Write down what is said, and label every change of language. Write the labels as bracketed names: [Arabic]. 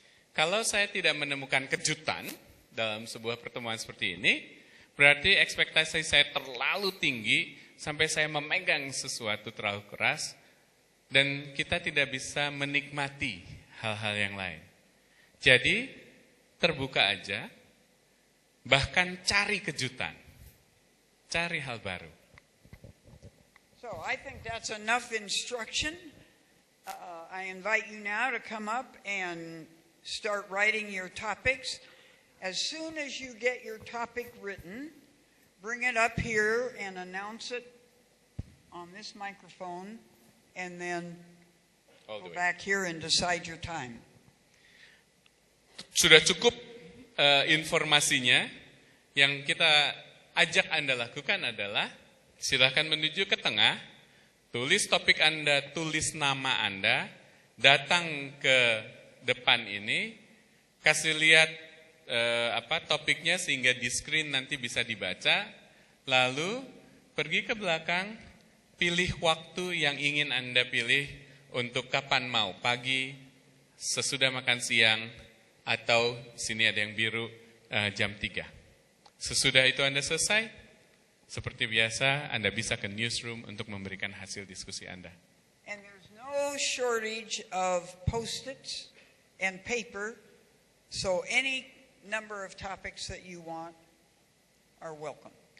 [Indonesian] Kalau saya tidak menemukan kejutan dalam sebuah pertemuan seperti ini, berarti ekspektasi saya terlalu tinggi sampai saya memegang sesuatu terlalu keras dan kita tidak bisa menikmati hal-hal yang lain. Jadi terbuka aja, bahkan cari kejutan, cari hal baru. [English] So I think that's enough instruction. I invite you now to come up and start writing your topics. As soon as you get your topic written, bring it up here and announce it on this microphone, and then go back here and decide your time. [Indonesian] Sudah cukup informasinya. Yang kita ajak Anda lakukan adalah silakan menuju ke tengah, tulis topik Anda, tulis nama Anda, datang ke depan ini, kasih lihat topiknya sehingga di screen nanti bisa dibaca, lalu pergi ke belakang, pilih waktu yang ingin Anda pilih untuk kapan mau, pagi, sesudah makan siang, atau sini ada yang biru jam 3. Sesudah itu Anda selesai, seperti biasa Anda bisa ke newsroom untuk memberikan hasil diskusi Anda. [English] And there's no shortage of Post-its and paper, so any number of topics that you want are welcome.